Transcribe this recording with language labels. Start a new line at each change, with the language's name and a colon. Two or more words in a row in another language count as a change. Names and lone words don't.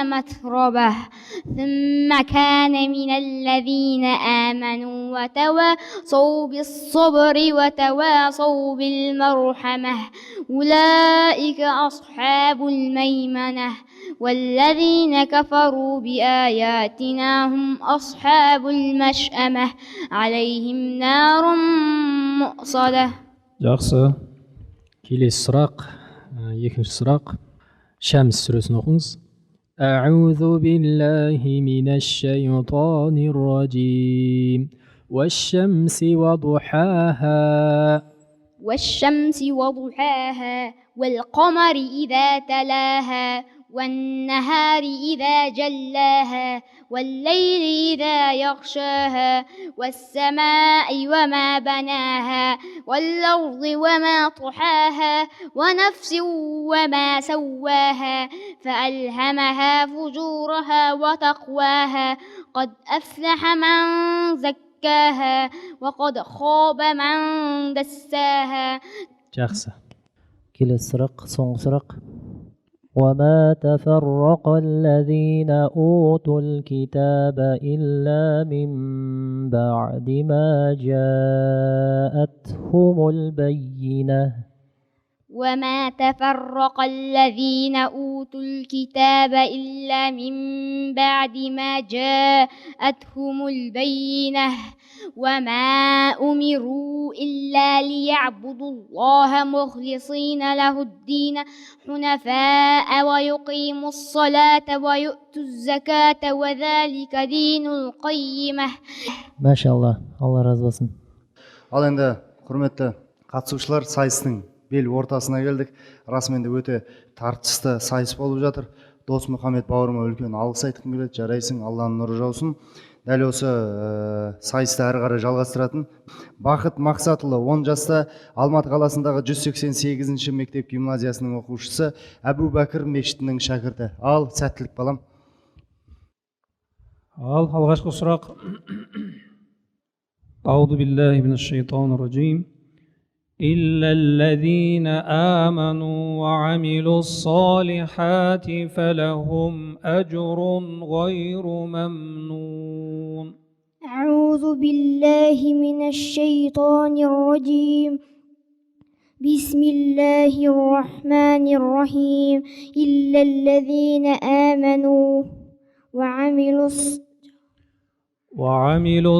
Arabic: متربة ثم كان من الذين آمنوا وتواصوا بالصبر وتواصوا بالمرحمة أولئك أصحاب الميمنة والذين كفروا بآياتنا هم أصحاب المشأمة عليهم نار مؤصدة.
Kazakh: Жақсы. Келесі сұрақ. Екінші сұрақ. Шәмс сүресін оқыңыз.
Arabic: أعوذ بالله من الشيطان الرجيم والشمس وضحاها والشمس وضحاها والقمر إذا تلاها والنهار إذا جلاها والليل إذا يغشاها والسماء وما بناها والأرض وما طحاها ونفس وما سواها فألهمها فجورها وتقواها قد أفلح من زكاها وقد خاب من دساها.
Kazakh: Жақсы. Келесі сұрақ, соңғы сұрақ.
Arabic: وما تفرق الذين أوتوا الكتاب إلا من بعد ما جاءتهم البينة وما تفرق الذين أوتوا الكتاب إلا من بعد ما جاءتهم البينة وما أمروا إلا ليعبدوا الله مخلصين له الدين حنفاء ويقيموا الصلاة ويؤتوا الزكاة وذلك دين القيمة. ما شاء الله.
Kazakh: الله разы болсын. Ал енді құрметті қатысушылар, сайыстың бел ортасына келдік. Расымен де өте тартысты сайыс болып жатыр. Дос Мұхаммед бауырыма үлкен алғыс айтқым келеді. Жарайсың, Алланың нұры жаусын. Дәл осы сайысты әрі қарай жалғастыратын Бақыт Мақсатұлы 10 жаста Алматы қаласындағы 188-ші мектеп гимназиясының оқушысы, Әбу Бәкір мешітінің шәкірті. Ал, сәттілік балам. Ал алғашқы сұрақ.
Arabic: أعوذ بالله من الشيطان الرجيم إلا الذين آمنوا وعملوا الصالحات فلهم أجر غير ممنون. أعوذ بالله من الشيطان الرجيم بسم الله الرحمن الرحيم إلا الذين آمنوا وعملوا